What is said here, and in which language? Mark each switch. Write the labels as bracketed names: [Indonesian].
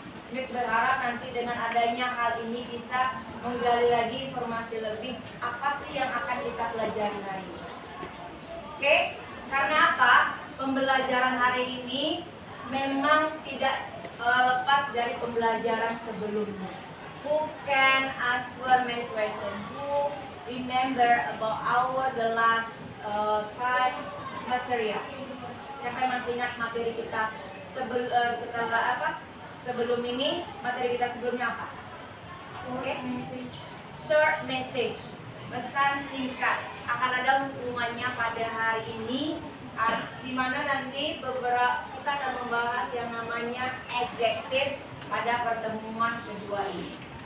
[Indonesian] Miss berharap nanti dengan adanya hal ini bisa menggali lagi informasi lebih apa sih yang akan kita pelajari hari ini. Oke? Karena apa? Pembelajaran hari ini memang tidak lepas dari pembelajaran sebelumnya. [English] Who can answer my question? Who remember about the last time material? [Indonesian] Siapa yang masih ingat materi kita setelah apa? Sebelum ini materi kita sebelumnya apa? Oke? [English] Short message. [Indonesian] Pesan singkat. Akan ada hubungannya pada hari ini, di mana nanti kita akan membahas yang namanya adjective pada pertemuan kedua ini.